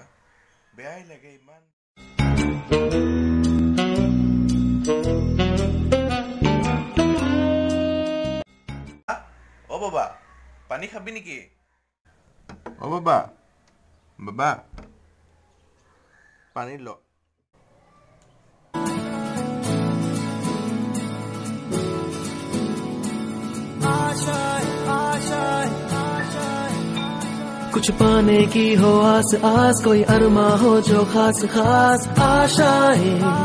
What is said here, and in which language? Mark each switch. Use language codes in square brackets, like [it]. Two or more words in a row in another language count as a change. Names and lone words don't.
[as] বেয়াই লাগে ইমান। অ বাবা, পানী খাবি নেকি? অ বাবা, বাবা পানী ল। [hi] कुछ पाने की हो आस आस, कोई अरमा हो जो खास खास आशाएं।